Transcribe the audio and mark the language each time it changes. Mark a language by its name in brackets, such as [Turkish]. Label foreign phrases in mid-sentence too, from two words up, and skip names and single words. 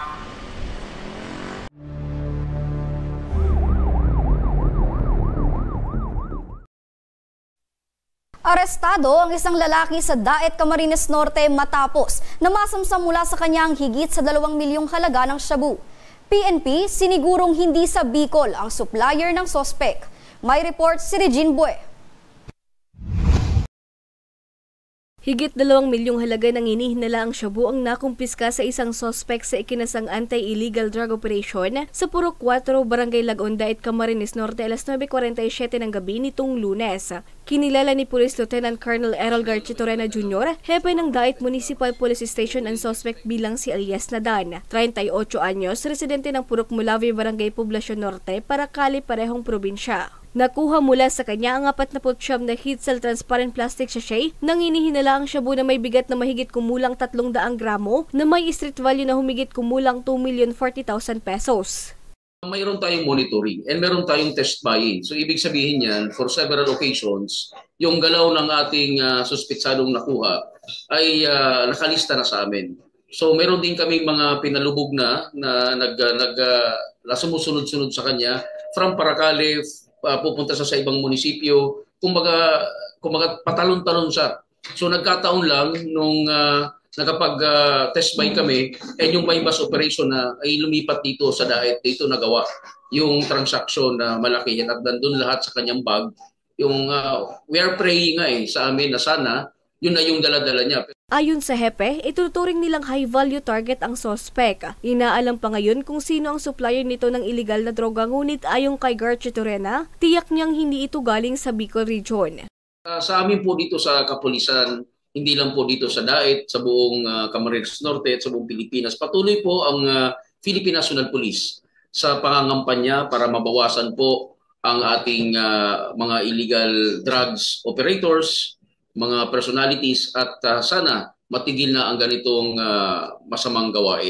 [Filipino] Arestado ang isang lalaki sa Daet, Camarines Norte matapos na masamsam mula sa kanyang higit sa 2 milyong halaga ng shabu. PNP sinigurong hindi sa Bicol ang supplier ng sospek. May report si Regine Bue. Higit 2 milyong halaga ng inihinala ang shabu ang nakumpiska sa isang sospek sa ikinasang [English] anti-illegal drug operation [Filipino] sa Purok 4, Barangay Lagon, Daet, Camarines Norte, alas 9:47 ng gabi nitong Lunes. Kinilala ni Police Lieutenant Colonel Errol Garchitorena Jr., hepe ng Daet Municipal Police Station ang sospek bilang si Alias Nadan, 38 anyos, residente ng Purok Mulavi, Barangay Poblacion Norte, Paracali, parehong probinsya. Nakuha mula sa kanya ang 49 na Hitzel [English] transparent plastic sachet [Filipino] nang inihinala ang shabu na may bigat na mahigit kumulang 300 gramo na may [English] street value [Filipino] na humigit kumulang 2,040,000 pesos. Mayroon tayong [English] monitoring and [Filipino] meron tayong [English] test buying. [Filipino] So ibig sabihin yan, [English] for several occasions, [Filipino] yung galaw ng ating suspetsadong nakuha ay nakalista na sa amin. So meron din kaming mga pinalubog na sumusunod-sunod sa kanya from Paracali, pupunta sa ibang munisipyo, kumbaga patalon-talon siya. So nagkataon lang nung nakapag- [English] test buy [Filipino] kami, yung [English] buy bus operation [Filipino] na ay lumipat dito sa Daet, dito nagawa yung transaction na malaki yan at nandun lahat sa kanyang bag. Yung [English] we are praying [Filipino] sa amin na sana yun na yung dala-dala niya. Ayon sa hepe, ituturing nilang [English] high-value target [Filipino] ang sospek. Inaalam pa ngayon kung sino ang supplier nito ng illegal na droga, ngunit ayon kay Garchitorena, tiyak niyang hindi ito galing sa Bicol Region. Sa amin po dito sa Kapulisan, hindi lang po dito sa Daet, sa buong Camarines Norte at sa buong Pilipinas, patuloy po ang Philippine National Police sa pangangampanya para mabawasan po ang ating mga [English] illegal drugs operators, [Filipino] mga personalities at sana matigil na ang ganitong masamang gawain.